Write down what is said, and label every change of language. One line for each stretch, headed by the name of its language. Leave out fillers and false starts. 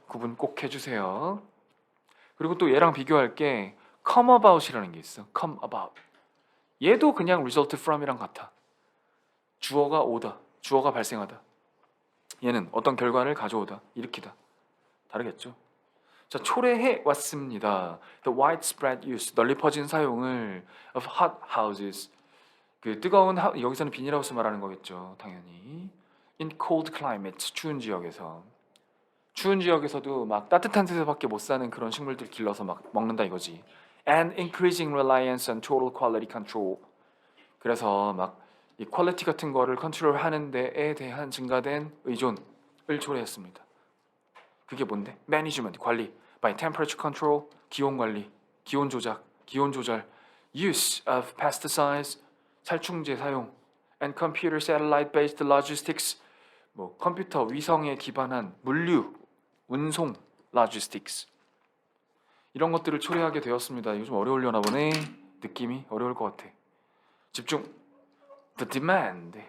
Korean: 구분 꼭 해주세요. 그리고 또 얘랑 비교할 게 come about이라는 게 있어. come about. 얘도 그냥 result from이랑 같아. 주어가 오다, 주어가 발생하다. 얘는 어떤 결과를 가져오다, 일으키다. 다르겠죠? 자, 초래해 왔습니다.
English: The widespread use,
Korean: 널리 퍼진 사용을
English: of hot houses.
Korean: 그 뜨거운 여기서는 비닐하우스 말하는 거겠죠, 당연히.
English: In cold climates,
Korean: 추운 지역에서. 추운 지역에서도 막 따뜻한 데서밖에 못 사는 그런 식물들 길러서 막 먹는다 이거지.
English: And increasing reliance on total quality control.
Korean: 그래서 막 이 퀄리티 같은 거를 컨트롤하는 데에 대한 증가된 의존을 초래했습니다. 그게 뭔데? Management, 관리.
English: By temperature control,
Korean: 기온 관리, 기온 조작, 기온 조절.
English: Use of pesticides,
Korean: 살충제 사용.
English: And computer satellite-based logistics, 뭐 컴퓨터 위성에 기반한 물류, 운송, logistics.
Korean: 이런 것들을 초래하게 되었습니다. 이거 좀 어려우려나 보네. 느낌이 어려울 것 같아. 집중. The demand.